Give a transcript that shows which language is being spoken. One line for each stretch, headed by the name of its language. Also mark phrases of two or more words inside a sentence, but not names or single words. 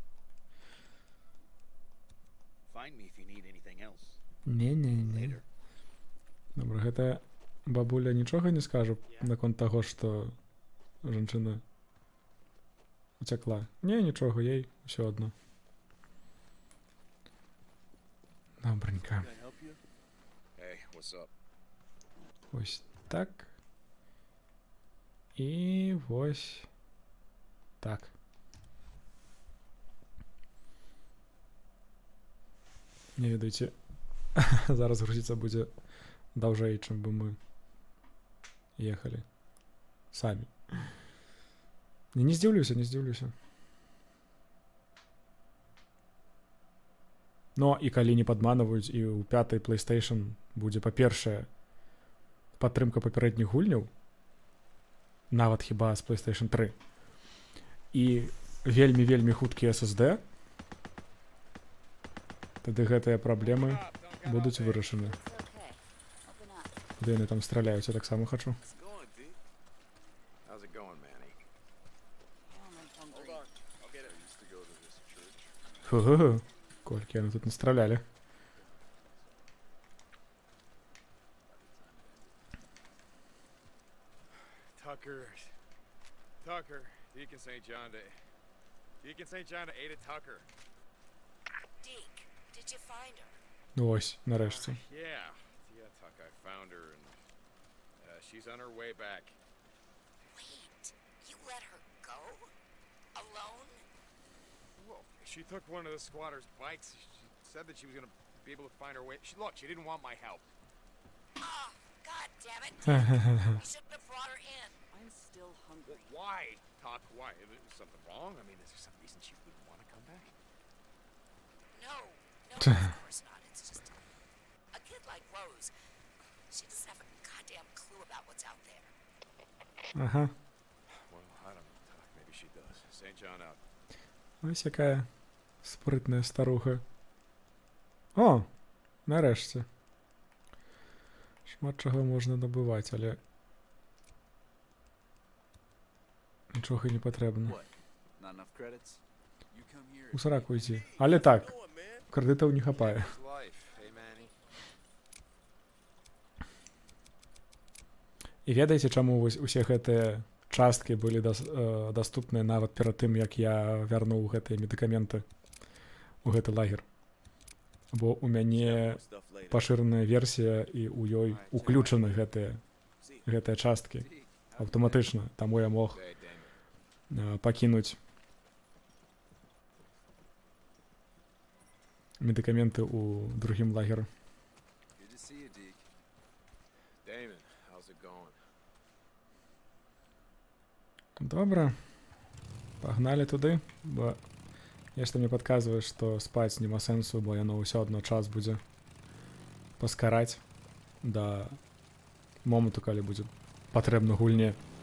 Belarusian: Не. Добра, гэта бабуля нічога не скажа наконт таго, што жанчына уцякла. Не, нічога, ей усё адно. Добренько.
English: Can I help you? Hey, what's up?
Ukrainian: Ось так. І ось так.
Belarusian: Не ведаеце, зараз грузіцца будзе даўжэй, чым бы мы ехалі самі. Не здзіўлюся, не здзіўлюся. Но і калі не падманваюць, і ў 5-й PlayStation будзе, па-першае, падтрымка папярэдніх гульняў, нават хіба з PlayStation 3, і вельмі-вельмі хуткі SSD, тады гэтыя праблемы будуць вырашаны.
English: It's okay. Open up.
Belarusian: Куды яны там страляюць, я таксама хачу.
English: How's it going, D? How's it going, Manny? Oh, I'm hungry. Hold on. I'll get it. I used to go to this church. Ху-ху-ху.
Belarusian: Колькі яны тут настралялі.
English: Tucker. Deacon St. John to... Deacon St. John to Ada Tucker. Deke, did you find her?
Ukrainian: Ну ось, нарешті.
English: Yeah, Tuck, I found her, and she's on her way back. Wait, you let her go? Alone? Well, she took one of the squatters' bikes. She said that she was gonna be able to find her way. Look, she didn't want my help. Oh, god damn it, Deke. You should have brought her in. I'm still Well, hungry. why, Tuck? Why? Is there something wrong? I mean, is there some reason she wouldn't want to come back? No, of course not. It's just a kid like Rose. She doesn't have a goddamn clue about what's out there. Ага. Well, I don't know, Tuck. Maybe she does. St. John out.
Ukrainian: Ось якая спритная старуха. О, нарешті. Шмат чого можна добивати, але нічого не потрібно.
English: What? Not enough credits? You come here.
Ukrainian: У сраку йти. Але так, кредитів не хапає.
English: It's life. Hey, Manny.
Belarusian: І ведаеце, чаму вось усе гэтыя часткі былі даступныя нават перад тым, як я вярнуў гэтыя медыкаменты у гэты лагер? Бо у мяне
English: Stuff later.
Belarusian: пашыраная версія і ў ёй уключаны гэтыя часткі аўтаматычна, таму я мог
English: Hey, Damon.
Belarusian: пакінуць медыкаменты ў другім лагеры.
English: Good to see you, Deke. Damon, how's it going?
Belarusian: Добра, пагналі туды, бо нешта мне падказвае, што спаць няма сэнсу, бо яно ўсё адно час будзе паскараць да моманту, калі будзе патрэбна гульне.